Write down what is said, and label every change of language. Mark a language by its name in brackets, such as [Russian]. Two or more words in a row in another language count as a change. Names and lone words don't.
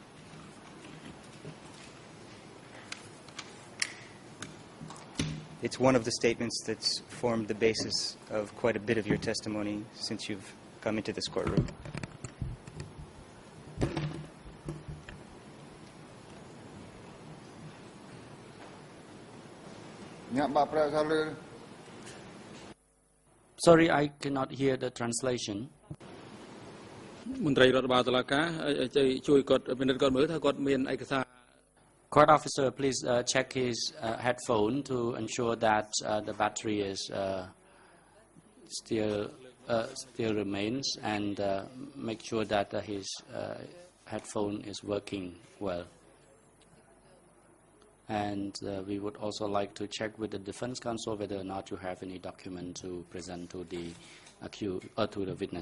[English] It's one of the statements that's formed the basis of quite a bit of your testimony since you've come into this courtroom. Sorry, I cannot hear the translation. [Khmer] មន្ត្រីរដ្ឋបាលតុលាការជួយគាត់ពិនិត្យគាត់មើលថាគាត់មានឯកសារ [English] Court officer, please check his headphone to ensure that the battery is still remains, and make sure that his headphone is working well. And we would also like to check with the defense counsel whether or not you have any document to present to the accused or to the witness.